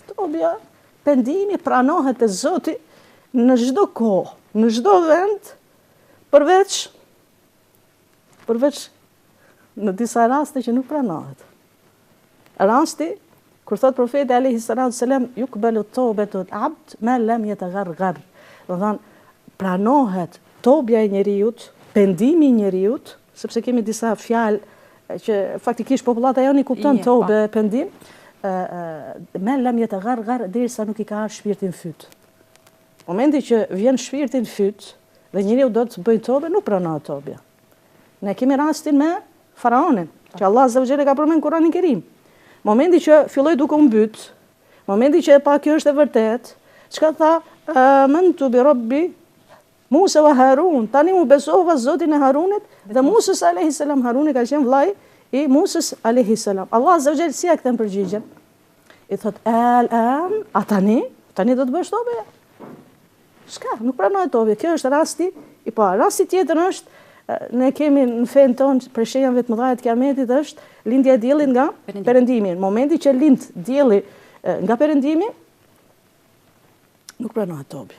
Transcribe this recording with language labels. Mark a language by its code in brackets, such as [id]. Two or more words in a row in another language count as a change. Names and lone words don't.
[sq] Tobja pendimi pranohet te Zoti në çdo kohë, në çdo vend, përveç në disa raste që nuk pranohet. Rasti, kur thot profeti [ar] عليه الصلاة والسلام, يقبل توبة العبد ما لم يغرغر. [sq] Do thon pranohet tobja e njeriut, pendimi i njeriut, sepse kemi disa fjalë që faktikisht popullata jonë i kupton tobe, pendim, [ar] ما لم يغرغر [sq] derisa nuk i ka ardhur shpirti në fyt. Momenti që vjen shpirti në fyt dhe njeriu do të bëjë tobe, nuk pranohet tobja. Ne kemi rastin me faraonin, që Allah [ar] عز وجل [sq] ka përmendur në Kur'anin Kerim. Momenti që filloi duke u mbyt, momenti që e pa kjo është e vërtet, çka tha? [ar] آمنت برب موسى وهارون. [sq] Tani u besova Zotin e Harunit dhe Musës [ar] عليه السلام. [sq] Haruni ka qenë vllai i Musës [ar] عليه السلام. [sq] Allah [ar] عز وجل [sq] si ja kthen përgjigjen? I thot al-an, a tani do të bësh tobe? S'ka, nuk pranohet tobe. Kjo është rasti i parë. Rasti tjetër është ne kemi në fen tonë për shenjave të mëdha të Kiametit është lindja e diellit nga perëndimi. Në momentin që lind dielli nga perëndimi, nuk pranohet tobja.